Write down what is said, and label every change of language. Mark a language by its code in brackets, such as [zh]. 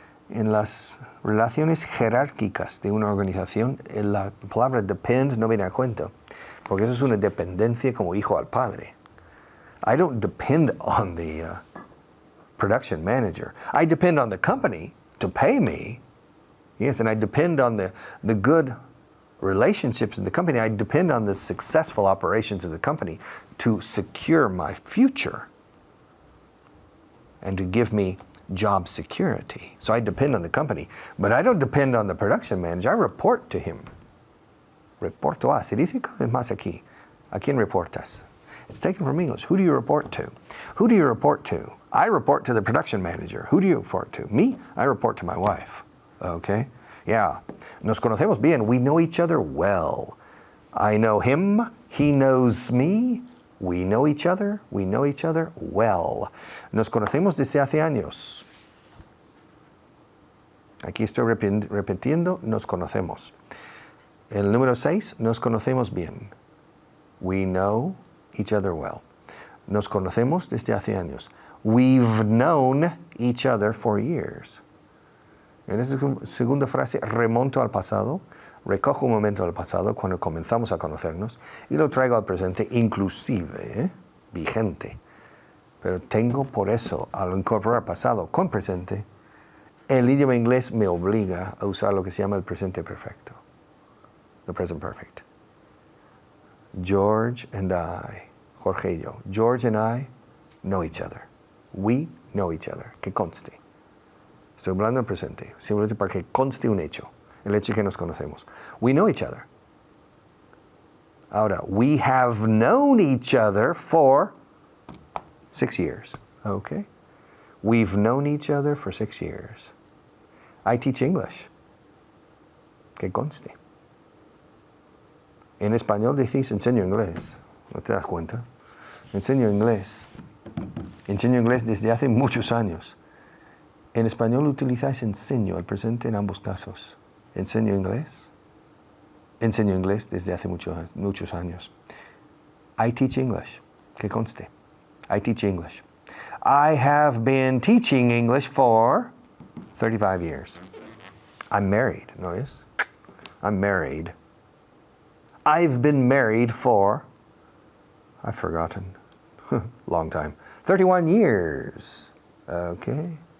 [es] En las relaciones jerárquicas de una organización, la palabra depend no viene a cuento, porque eso es una dependencia como hijo al padre. [en] I don't depend on the production manager. I depend on the company to pay me. Yes, and I depend on the good relationships in the company. I depend on the successful operations of the company to secure my future and to give me job security. So I depend on the company, but I don't depend on the production manager. I report to him. [es] Reporto a. Se dice cada vez más aquí. ¿A quién reportas? [en] It's taken from English. Who do you report to? Who do you report to? I report to the production manager. Who do you report to? Me? I report to my wife. Okay? Yeah. [es] Nos conocemos bien. [en] We know each other well. I know him, he knows me, we know each other well. [es] Nos conocemos desde hace años. Aquí estoy repitiendo, nos conocemos. El número 6, nos conocemos bien. [en] We know each other well. [es] Nos conocemos desde hace años. [en] We've known each other for years. [es] En esta segunda frase remonto al pasado, recojo un momento del pasado cuando comenzamos a conocernos y lo traigo al presente inclusive, vigente. Pero tengo por eso, al incorporar pasado con presente, el idioma inglés me obliga a usar lo que se llama el presente perfecto. [en] The present perfect. George and I, [es] Jorge y yo, [en] George and I know each other. We know each other. [es] Que conste. Estoy hablando en presente, simplemente para que conste un hecho, el hecho que nos conocemos. [en] We know each other. Ahora, we have known each other for 6 years. Okay? We've known each other for 6 years. I teach English. [es] Que conste. En español decís enseño inglés. ¿No te das cuenta? Enseño inglés. Enseño inglés desde hace muchos años. En español utilizáis enseño, el presente en ambos casos. Enseño inglés. Enseño inglés desde hace muchos años. [en] I teach English. [es] Que conste. [en] I teach English. I have been teaching English for 35 years. I'm married, [es] ¿no es? [en] I'm married. I've been married for, I've forgotten, long time, 31 years. Okay.